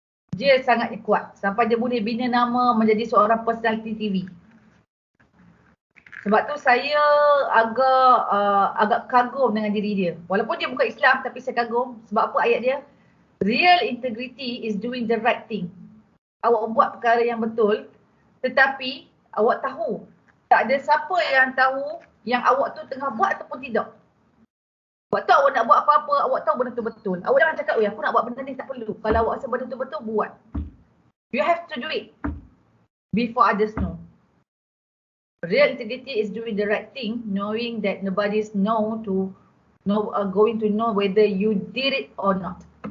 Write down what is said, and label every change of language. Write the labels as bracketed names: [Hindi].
[Malay] Dia sangat kuat sampai dia boleh bina nama menjadi seorang personality TV. Sebab tu saya agak kagum dengan diri dia. Walaupun dia bukan Islam tapi saya kagum. Sebab apa ayat dia? [English] Real integrity is doing the right thing. [Malay] Awak buat perkara yang betul tetapi awak tahu tak ada siapa yang tahu yang awak tu tengah buat ataupun tidak. Awak tahu awak nak buat apa-apa, awak tahu benda tu betul. Awak jangan cakap, aku nak buat benda ni, tak perlu. Kalau awak rasa benda tu betul, buat. [English] You have to do it before others know. Real integrity is doing the right thing, knowing that nobody's going to know whether you did it or not.